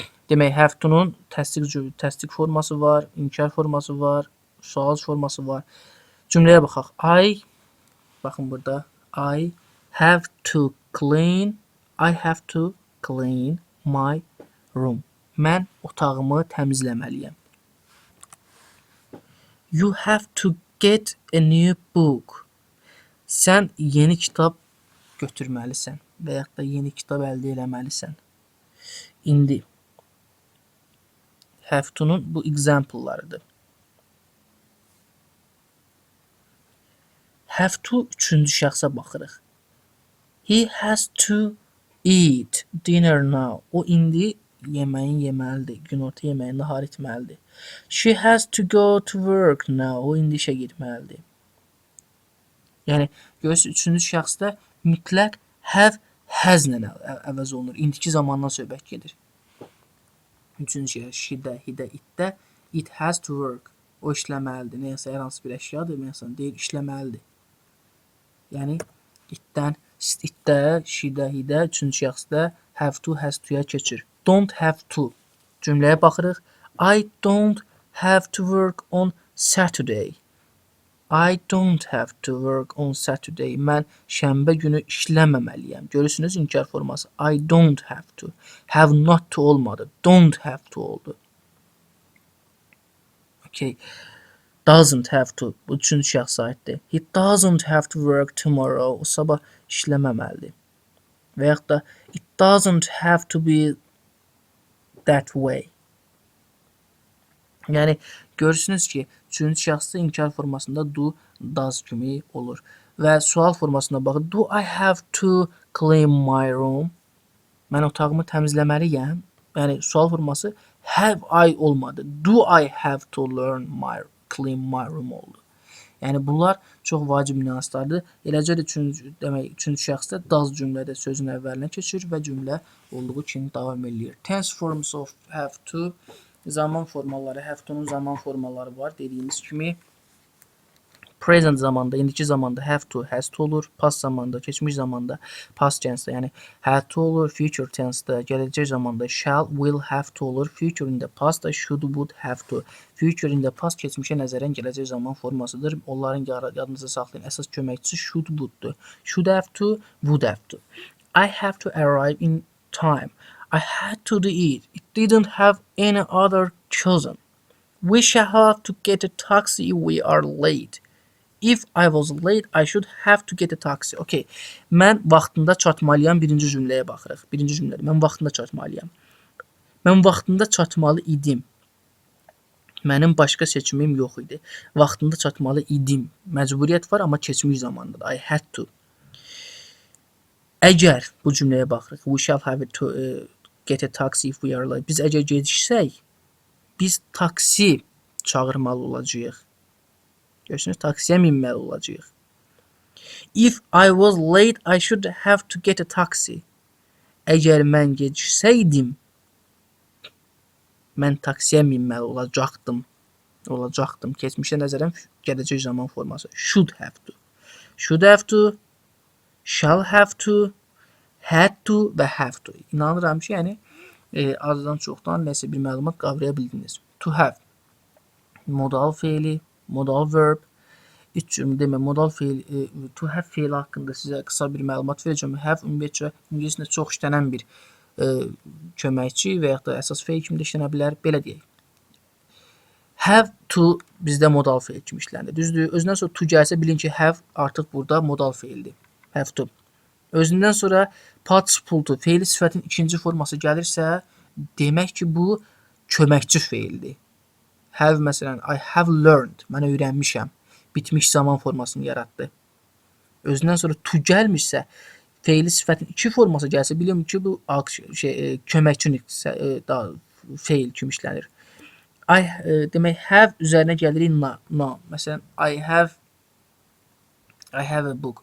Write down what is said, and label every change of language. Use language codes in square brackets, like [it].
[az] Demək, have to-nun təsdiq forması var, inkar forması var, sual forması var. Cümləyə baxaq. Baxın burada. [en] I have to clean my room. [az] Mən otağımı təmizləməliyəm. [en] You have to get a new book. [az] Sən yeni kitab götürməlisən və yaxud da yeni kitab əldə eləməlisən. İndi have to-nun bu example-larıdır. [en] Have to [az] üçüncü şəxsə baxırıq. [en] He has to eat dinner now. [az] O indi yeməyin yeməlidir. Günorta yeməyini nahar etməlidir. [en] She has to go to work now. [az] O indi işə getməlidir. Yəni görürsünüz üçüncü şəxsdə mütləq have has-lə əvəz olunur. İndiki zamandan söhbət gedir. Üçüncü şəxs she-də, he-də, it-də. [en] It has to work. [az] O işləməlidir. Nəyəsə hər hansı bir əşyadır, məsələn deyir işləməlidir. Yəni itdən, itdə, she-də, he-də, üçüncü şəxsdə have to, has to-ya keçir. [en] Don't have to. [az] Cümləyə baxırıq. [en] I don't have to work on Saturday. I don't have to work on Saturday. [az] Mən şənbə günü işləməməliyəm. Görürsünüz inkar forması. [en] I don't have to. Have not to [az] olmadı. [en] Don't have to [az] oldu. Okay. Doesn't have to. Bu üçüncü şəxs aiddir. [en] He doesn't have to work tomorrow. [az] O sabah işləməməlidir. Və yaxud da [en] it doesn't have to be that way. [az] Yəni görürsünüz ki, üçüncü şəxsdə inkar formasında do, does kimi olur. Və sual formasına baxın. [en] Do I have to clean my room? [az] Mən otağımı təmizləməliyəm. Yəni sual forması have I olmadı. [en] Do I have to clean my room [az] oldu. Yəni bunlar çox vacib nüanslardır. Eləcə də üçüncü şəxsdə does cümlədə sözün əvvəlinə keçir və cümlə olduğu kimi davam edir. [en] Tense forms of have to, [az] zaman formaları, have to'nun zaman formaları var dediyimiz kimi. Present zamanda, indiki zamanda have to, has to olur. Past zamanda, keçmiş zamanda past tense'də, yəni had to olur. Future tense'də, gələcək zamanda shall, will, have to olur. Future in the past'da should, would, have to. Future in the past keçmişə nəzərən gələcək zaman formasıdır. Onların yadınızda saxlayın. Əsas köməkçisi should, would'dur. [en] Should have to, would have to. I have to arrive in time. I had to do it. It didn't have any other chosen. We shall have to get a taxi if we are late. If I was late, I should have to get a taxi. Okay. [az] Mən vaxtında çatmalıyam birinci cümləyə baxırıq. Birinci cümlədə mən vaxtında çatmalıyam. Mən vaxtında çatmalı idim. Mənim başqa seçimim yox idi. Vaxtında çatmalı idim. Məcburiyyət var, amma keçmiş zamandadır. [en] I had to. [az] Əgər bu cümləyə baxırıq. [en] We shall have to get a taxi if we are late. [az] Biz əgər geciksək, biz taksi çağırmalı olacağıq. Görürsünüz, taksiyə minməli olacağıq. [en] If I was late, I should have to get a taxi. [az] Əgər mən geciksəydim, mən taksiyə minməli olacaqdım. Keçmişə nəzərən gələcək zaman forması. [en] Should have to. Should have to, shall have to, had to və have to. [az] İnanıram ki, yəni azdan çoxdan nəsə bir məlumat qavraya bildiniz. To have. Modal feili, modal verb. İç cümlə demə, modal feil, to have feili haqqında sizə qısa bir məlumat verəcəm. Have ümumiyyətcə ingiliscə çox işlənən bir köməkçi və yaxud da əsas feil kimi də işlənə bilər. Belə deyək. Have to bizdə modal feil kimi işlənir. Düzdür? Özündən sonra to gəlsə bilin ki, have artıq burada modal feildir. Have to. Özündən sonra participle to feili sifətin ikinci forması gəlirsə, demək ki, bu köməkçi feildir. [en] Have məsələn, I have learned. [az] Mən öyrənmişəm. Bitmiş zaman formasını yaratdı. Özündən sonra to gəlmişsə, feili sifətin iki forması gəlsə, bilin ki, bu köməkçi feil kimi işlənir. Demək, have üzərinə gəlirik now. Məsələn, [en] I have a book.